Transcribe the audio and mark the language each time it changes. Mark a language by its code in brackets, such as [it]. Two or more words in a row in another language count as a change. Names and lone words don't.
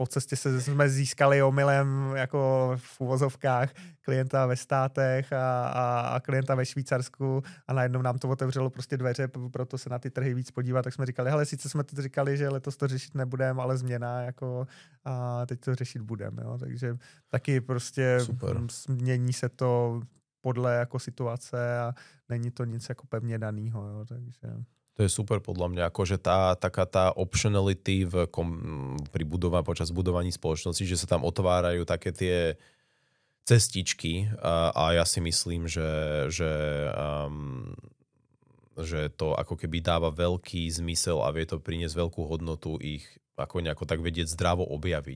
[cs] cestě jsme získali omylem jako v uvozovkách klienta ve Státech a klienta ve Švýcarsku, a najednou nám to otevřelo prostě dveře, proto se na ty trhy víc podívat, tak jsme říkali, hele, sice jsme to říkali, že letos to řešit nebudeme, ale změna, jako a teď to řešit budeme, jo, takže taky prostě změní se to podle jako situace a není to nic jako pevně danýho, jo, takže... [sk] To je super podľa mňa, akože taká tá optionality počas budovaní spoločnosti, že sa tam otvárajú také tie cestičky, a ja si myslím, že to ako keby dáva veľký zmysel a vie to priniesť veľkú hodnotu ich ako nejako tak vedieť zdravo objaviť.